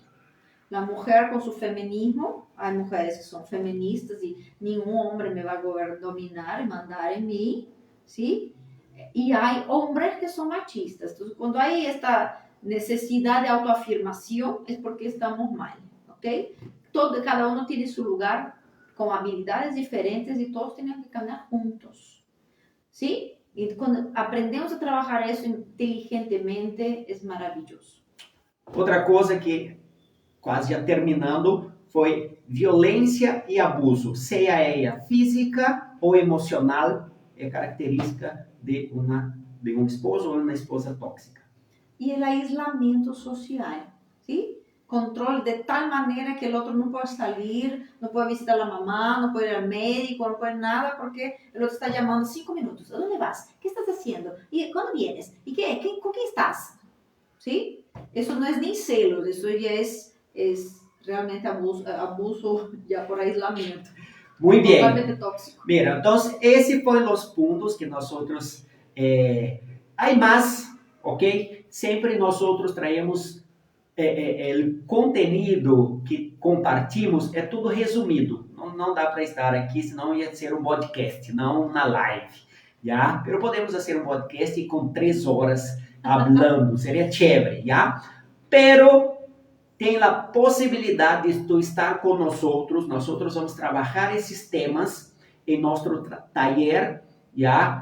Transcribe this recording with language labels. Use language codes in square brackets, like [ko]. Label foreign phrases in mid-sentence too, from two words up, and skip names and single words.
[es] La mujer con su feminismo, hay mujeres que son feministas y ningún hombre me va a dominar y mandar en mí, ¿sí? Y hay hombres que son machistas. Entonces, cuando hay esta necesidad de autoafirmación es porque estamos mal, ¿ok? Cada uno tiene su lugar con habilidades diferentes y todos tienen que caminar juntos, ¿sí? Y cuando aprendemos a trabajar eso inteligentemente, es maravilloso. [pt] Outra coisa que quase já terminando, foi violência e abuso, seja ela física ou emocional, é característica de um esposo ou uma esposa tóxica. E o aislamento social, ¿sí? Control de tal maneira que o outro não pode sair, não pode visitar a mamá, não pode ir ao médico, não pode nada, porque o outro está chamando 5 minutos. [es] ¿Dónde vas? ¿Qué estás haciendo? ¿Y cuándo vienes? ¿Y qué? ¿Con quién estás? ¿Sí? Eso no es ni celos, eso ya es realmente abuso ya por aislamiento. Muy bien. Totalmente tóxico. Mira, entonces, ese fueron los puntos que nosotros, hay más, ¿ok? Siempre nosotros traemos el contenido que compartimos, [pt] é tudo resumido. Não dá para estar aqui, senão ia ser um podcast, não uma live, já? Pero podemos fazer um podcast com 3 horas hablando, seria chévere, já? Pero tem a possibilidade de tu estar com nós outros vamos trabalhar esses temas em nosso taller, já?